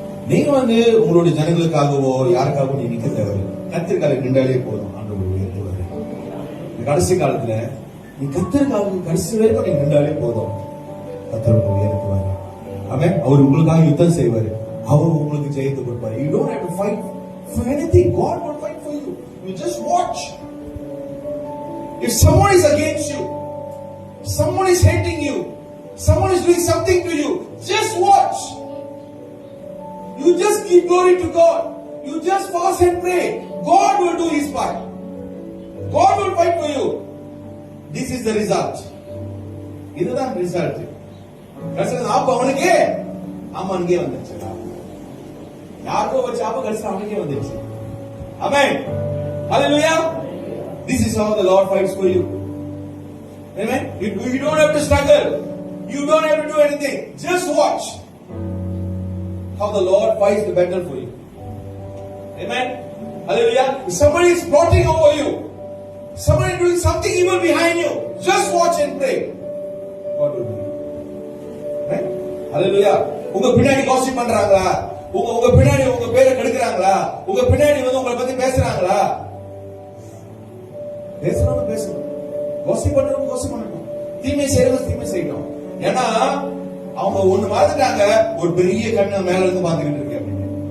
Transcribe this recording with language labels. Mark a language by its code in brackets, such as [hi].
[ta] நீங்க வந்து உங்களுடைய ஜனங்களுக்காகவோ யாருக்காகவோ நீ நிக்க தேவையில்லை. கர்த்தருக்காக நின்றாலே போதும், ஆண்டவர் உயர்த்துவார். கடைசி காலத்துல நீ கர்த்தருக்காக கடைசி வரைக்கும் நீ நின்றாலே போதும், கர்த்தர் உயர்த்துவார். ஆமென். அவர் உங்களுக்காக யுத்தம் செய்வார். அவர் உங்களுக்கு ஜெயத்தை கொடுப்பார். [en] You don't have to fight for anything. God will fight for you. You just watch. If someone is against you, someone is hating you, someone is doing something to you, just watch. You just give glory to God. You just fast and pray. God will do his part. God will fight for you. This is the result. [ta] இதுதான் result. கடைசியில் ஆப்பு அவனுக்கே வந்துச்சு. யாருக்கோ ஒரு சாப்பு கடைசியில் அவனுக்கே வந்துச்சு. ஆமென். ஹல்லேலூயா. [en] This is how the Lord fights for you. Amen. You don't have to struggle. You don't have to do anything. Just watch how the Lord fights the battle for you. Amen. Hallelujah. If somebody is plotting over you, somebody is doing something evil behind you, just watch and pray. God will do it. Amen. Hallelujah. [ta] உங்க பின்னாடி gossip பண்றாங்களா? உங்க பின்னாடி உங்க பேரை கெடுக்குறாங்களா? உங்க பின்னாடி வந்து உங்களை பத்தி பேசுறாங்களா? பேசணும். gossip பண்ணணும். தீமை செய்யணும். ஏன்னா அவங்க ஒண்ணு மறந்துட்டாங்க, ஒரு பெரிய கண்ணு மேல இருந்து பாத்துக்கிட்டு இருக்கு அப்படின்னு.